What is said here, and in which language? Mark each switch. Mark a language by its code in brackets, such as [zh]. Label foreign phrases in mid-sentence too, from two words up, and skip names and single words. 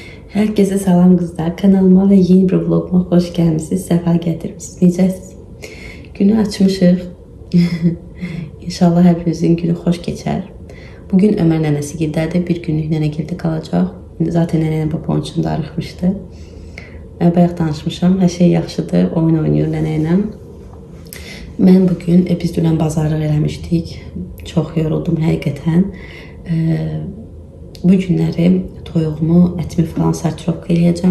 [tr] Herkese salam kızlar. Kanalıma ve yeni bir vloguma hoş gelmişsiniz. Sefa getirmişsiniz. [az] Necəsiniz? Günü açmışıq. [tr] İnşallah hepinizin günü hoş geçer. [az] Bugün Ömer nənəsi girdədir. Bir günlük nənə girdi qalacaq. Zaten nənənin babam üçün darıxmışdı. Bayaq danışmışam. Hər şey yaxşıdır. Oyun oynayır nənə ilə. Mən bugün biz dünən bazarlıq eləmişdik. Çox yoruldum həqiqətən. Bu günləri toyuğumu, ətimi falan sartirovka eləyəcəm.